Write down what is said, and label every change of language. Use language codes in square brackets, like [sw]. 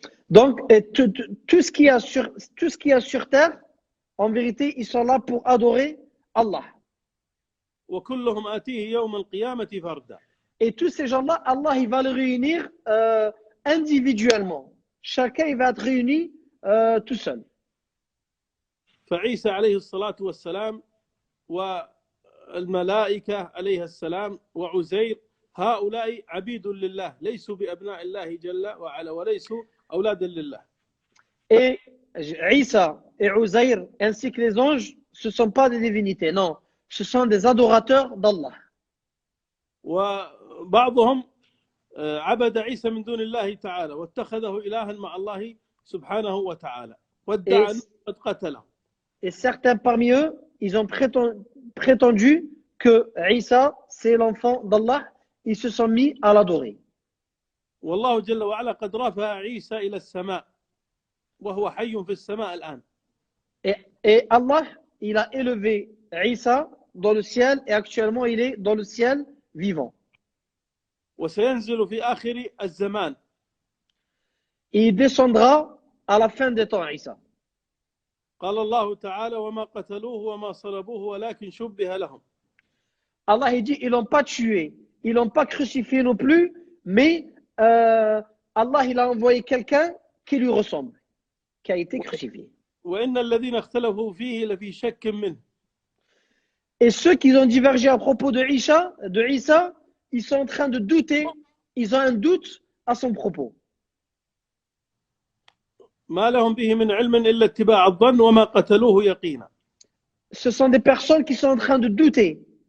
[fr] Donc tout ce qu'il y a sur terre, en vérité, ils sont là pour adorer Allah. [ar] وكلهم آتيه يوم القيامة فردا. [fr] Et tous ces gens-là, Allah il va les réunir individuellement. Chacun il va être réuni tout seul. [ar] فعيسى عليه الصلاة والسلام والملائكة عليه السلام وعزير هؤلاء عبيد لله ليسوا بأبناء الله جل وعلا وليسوا أولادا لله. [fr] Et Isa et Uzair ainsi que les anges, ce ne sont pas des divinités, non. Ce sont des adorateurs d'Allah. [ar] وبعضهم عبد عيسى من دون الله تعالى واتخذه إلها مع الله سبحانه وتعالى وادعى أنه قد قتله. [fr] Et certains parmi eux, ils ont prétendu que Isa, c'est l'enfant d'Allah. Ils se sont mis à l'adorer. [ar] والله جل وعلا قد رفع عيسى إلى السماء وهو حي في السماء الآن. [fr] Et Allah, il a élevé Isa dans le ciel et actuellement il est dans le ciel vivant. [ar] وسينزل في آخر الزمان. [fr] Il descendra à la fin des temps, Isa. [ar] قال الله تعالى وما قتلوه وما صلبوه ولكن شبه لهم. [fr] Allah il dit, ils l'ont pas tué, ils l'ont pas crucifié non plus, mais Allah il a envoyé quelqu'un qui lui ressemble, qui a été crucifié. [ar] وإن الذين اختلفوا فيه لفي شك منه. [fr] Et ceux qui ont divergé à propos de Isa, ils sont en train de douter, ils ont un doute à son propos. [ar] ما لهم به من علم إلا اتباع الظن وما قتلوه يقينا. [fr] Ce sont des personnes qui sont en train de douter.